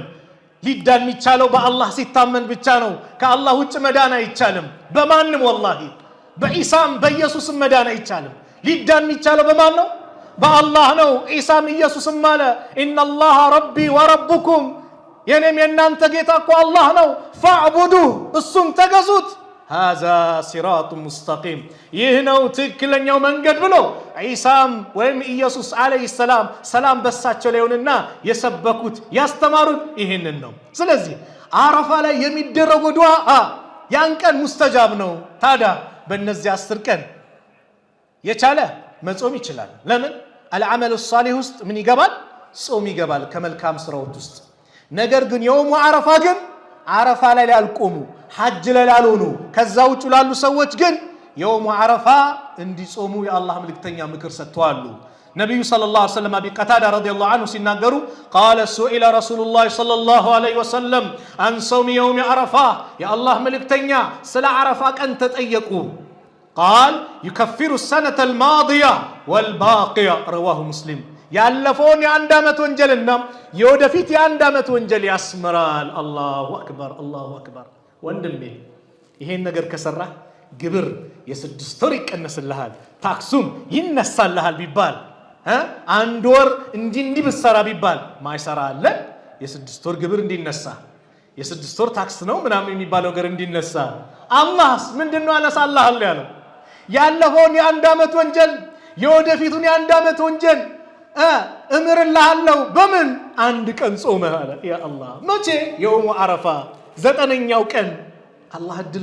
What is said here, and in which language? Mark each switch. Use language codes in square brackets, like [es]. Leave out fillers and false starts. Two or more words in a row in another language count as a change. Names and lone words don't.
[am] ሊዳን የሚቻለው በአላህ ሲታመን ብቻ ነው ከአላህ ውጭ መዳን አይቻልም በማንም ወላሂ በኢሳም በኢየሱስም መዳን አይቻልም ሊዳን የሚቻለው በማን ነው በአላህ ነው ኢሳም ኢየሱስም አለ [ar] إن الله ربي وربكم [am] የኔም የናንተ ጌታ እኮ አላህ ነው ፈዕቡዱህ እሱን ተገዙት [ar] هذا صراط مستقيم [am] ይህነው ትክክለኛው መንገድ ብሎ ኢሳም ወይም ኢየሱስ [ar] عليه السلام [am] በሳቸው ላይ ሆነና የሰበኩት ያስተማሩት ይሄንን ነው ስለዚህ አረፋ ላይ የሚደረገው ዱዓ ያን ቀን ሙስተጃብ ነው ታዲያ በእነዚህ 10 ቀን የቻለ መጾም ይችላል ለምን [ar] العمل الصالح [am] ውስጥ ምን ይገባል ጾም ይገባል ከመልካም ስራዎች ውስጥ ነገር ግን [ar] يوم عرفة [am] ግን አረፋ ላይ ያልቆሙ ሐጅ ላይ ያልሆኑ ከዛው ውጭ ላሉ ሰዎች ግን [ar] يوم عرفة [am] እንዲጾሙ የአላህ መልእክተኛ ምክር ሰጥተዋል ነብዩ [ar] صلى الله عليه وسلم [am] አቢ ቀታዳ [ar] رضي الله عنه [am] ሲናገሩ [ar] قال سئل رسول الله صلى الله عليه وسلم عن صوم يوم عرفه يا الله [am] መልእክተኛ ስለ አረፋ ቀን ተጠየቁ [ar] قال يكفر السنه الماضيه والباقيه رواه مسلم [am] ያለፈውን የአንድ አመት ወንጀልና የወደፊት የአንድ አመት ወንጀል ያስመራል [ar] الله أكبر [am] ወንድሜ ይሄን ነገር ከሰራ ግብር የ6 ወር ይቀነስልሃል ታክሱም ይነሳልሃል ቢባል አንድ ወር እንዲህ ብትሰራ ቢባል ማይሰራ አለ የ6 ወር ግብር እንዲነሳ የ6 ወር ታክስ ነው ምናምን የሚባለው ነገር እንዲነሳ አላህስ ምንድነው አነሳልሃል ያለው ያለፈውን የ1 ዓመት ወንጀል የወደፊቱን የ1 ዓመት ወንጀል እምርልሃለሁ በምን አንድ ቀን ጾመህ አለ [ar] يا الله [am] መቼ [ar] يوم عرفة [am] 9ኛው ቀን አላህ እድል